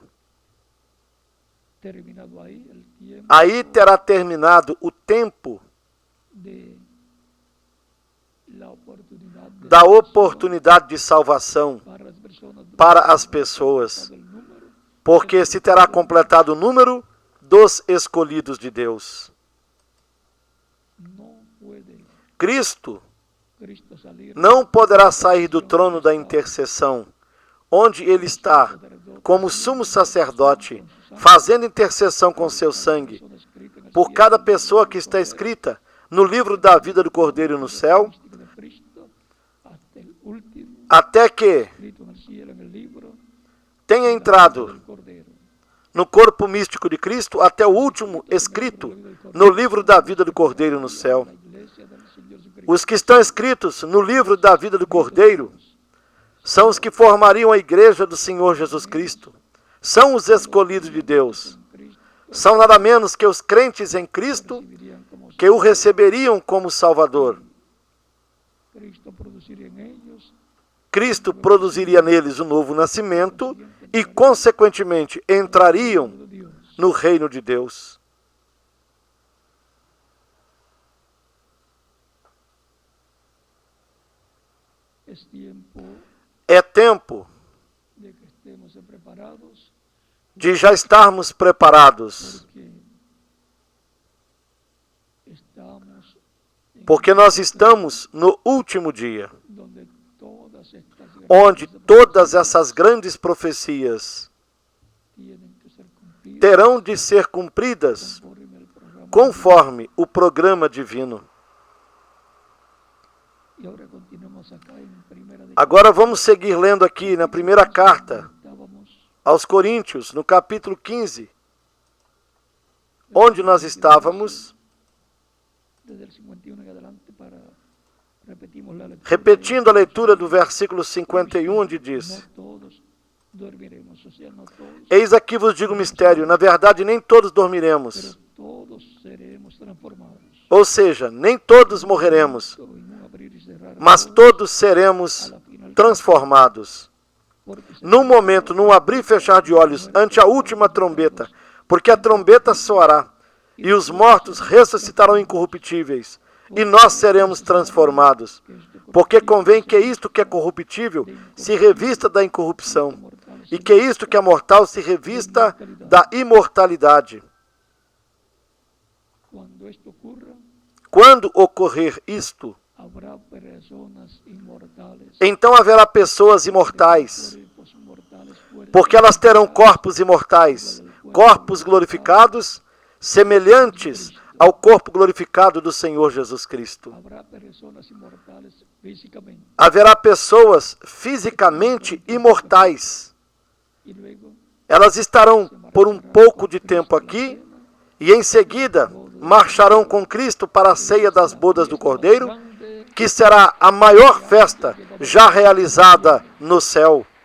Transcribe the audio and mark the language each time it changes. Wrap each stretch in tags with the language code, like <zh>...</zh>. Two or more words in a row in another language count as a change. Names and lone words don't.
<es>terminado ahí el tiempo</es> <pt>Aí terá terminado o tempo</pt> <es>de la oportunidad de</es> <pt>da oportunidade de salvação</pt> <es>para las personas</es> <pt>para as pessoas,</pt> <es>del número</es> <pt>porque se terá completado o número dos escolhidos de Deus.</pt> <es>no puede Cristo Cristo salir</es> <pt>não poderá sair do trono da intercessão, onde ele está como sumo sacerdote, fazendo intercessão com seu sangue,</pt> <es>todo escrito en el</es> <pt>por cada pessoa que está escrita no livro da vida do Cordeiro no céu,</pt> <es>místico de Cristo hasta el último</es> <pt>até que</pt> <es>escrito en el cielo en el libro</es> <pt>tenha entrado</pt> <es>del Cordero.</es> <pt>no corpo místico de Cristo, até o último escrito no livro da vida do Cordeiro no céu.</pt> <es>La iglesia del Señor Jesucristo</es> <pt>Os que estão escritos no livro da vida do Cordeiro são os que formariam a igreja do Senhor Jesus Cristo. São os escolhidos de Deus. São nada menos que os crentes em Cristo</pt> <es>vivirían como</es> <pt>que o receberiam como Salvador.</pt> <es>Cristo produciría en ellos</es> <pt>Cristo produziria neles o novo nascimento e, consequentemente, entrariam</pt> <es>de Dios.</es> <pt>no reino de Deus.</pt> <es>Es tiempo</es> <pt>É tempo</pt> <es>de que estemos preparados</es> <pt>de já estarmos preparados,</pt> <es>porque estamos</es> <pt>porque nós estamos no último dia,</pt> <es>donde todas estas</es> <pt>onde todas essas grandes profecias</pt> <es>tienen que ser cumplidas</es> <pt>terão de ser cumpridas</pt> <es>conforme el programa.</es> <pt>conforme o programa divino.</pt> <es>Y ahora continuamos acá en primera de</es> <pt>Agora vamos seguir lendo aqui na primeira carta</pt> <es>estábamos</es> <pt>aos Coríntios, no capítulo 15, onde nós estávamos.</pt> <es>desde el 51 en adelante para repetimos la lectura.</es> <pt>Repetindo a leitura do versículo 51, onde diz:</pt> <es>No todos dormiremos, o sea, no todos,</es> <pt>Eis aqui vos digo um mistério, na verdade nem todos</pt> <es>pero dormiremos, todos seremos transformados.</es> <pt>ou seja, nem todos morreremos,</pt> <es>En un abrir y cerrar de</es> <pt>mas</pt> <es>ojos, todos seremos transformados.</es> <pt>porque se Num momento, num abrir e fechar de olhos, ante a última trombeta, porque a trombeta soará, e os mortos ressuscitarão incorruptíveis, e nós seremos transformados. Porque convém que isto que é corruptível se revista da incorrupção, e que isto que é mortal se revista da imortalidade.</pt> <es>cuando esto ocurra,</es> <pt>Quando ocorrer isto,</pt> <es>habrá personas inmortales,</es> <pt>então haverá pessoas imortais,</pt> <es>cuerpos mortales fuertes,</es> <pt>porque elas terão corpos imortais, corpos glorificados, semelhantes ao corpo glorificado do Senhor Jesus Cristo. Haverá pessoas fisicamente imortais. Elas estarão por um pouco de tempo aqui e em seguida marcharão com Cristo para a ceia das bodas do Cordeiro, que será a maior festa já realizada no céu.</pt>